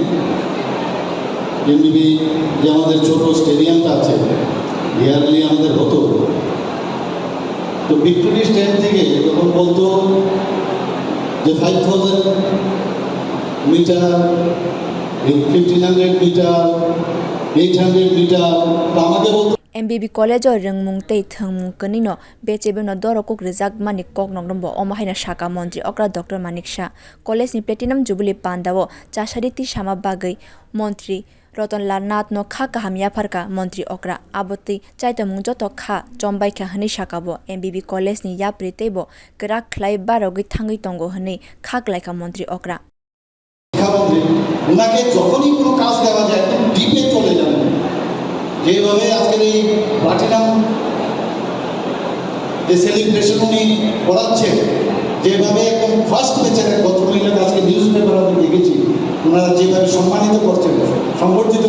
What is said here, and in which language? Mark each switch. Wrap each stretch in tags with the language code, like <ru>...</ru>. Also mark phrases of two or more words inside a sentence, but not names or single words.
<bn>এমবিবি যে আমাদের ছোট স্টেডিয়ামটা আছে ইয়ারলি আমাদের হতো তো</bn> <en>victory stand</en> <bn>থেকে যখন বলতো যে 5000 মিটার 1500 মিটার 800 মিটার তো আমাকে বলতো</bn> <trp>MBB College o rungmung tei thangmung kanino bechebeno dorokuk rijak mani koknok rombo omahaina saka Mantri Okra Dr. Manik Shah College ni Platinum Jubilee Pandao chasariti sama bagai Mantri Ratan Lal Nath no kha kaham yapharka Mantri Okra aboti chaitamung joto kha chombaikha hini sakabo MBB College ni yapri teibo krak khlai barogui thangui tongo hini khaklaika Mantri Okra</trp> <bn>শিক্ষামন্ত্রী ওনাকে যখনই কোনো কাজ দেওয়া যায় একদম ডিপে চলে যান যেভাবে আজকের এই প্লাটিনাম যে সেলিব্রেশন উনি করাচ্ছেন যেভাবে একদম ফার্স্ট ব্যাচের ভদ্রমহিলাকে আজকে</bn> <en>news paper</en> <bn>আমি দেখেছি ওনারা যেভাবে সম্মানিত করছেন সংবর্ধিত</bn>